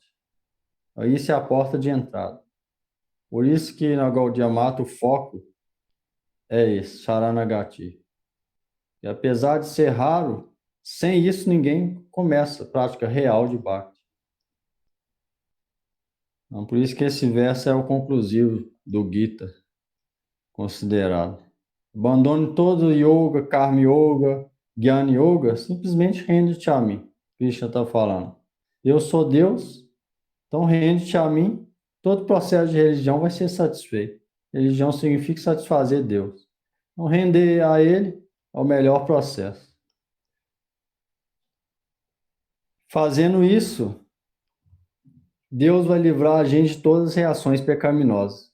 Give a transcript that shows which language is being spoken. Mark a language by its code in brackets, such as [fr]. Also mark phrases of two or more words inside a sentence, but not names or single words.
[pt] Então, isso é a porta de entrada. Por isso que na Gaudiya Mata o foco é esse, Sharanagati. E apesar de ser raro, sem isso ninguém começa a prática real de Bhakti. Então, por isso que esse verso é o conclusivo do Gita, considerado. Abandone todo yoga, karma yoga, jnana yoga, simplesmente rende-te a mim. Krishna está falando. Eu sou Deus, então rende-te a mim, todo processo de religião vai ser satisfeito. Religião significa satisfazer Deus. Então render a Ele é o melhor processo. Fazendo isso, Deus vai livrar a gente de todas as reações pecaminosas.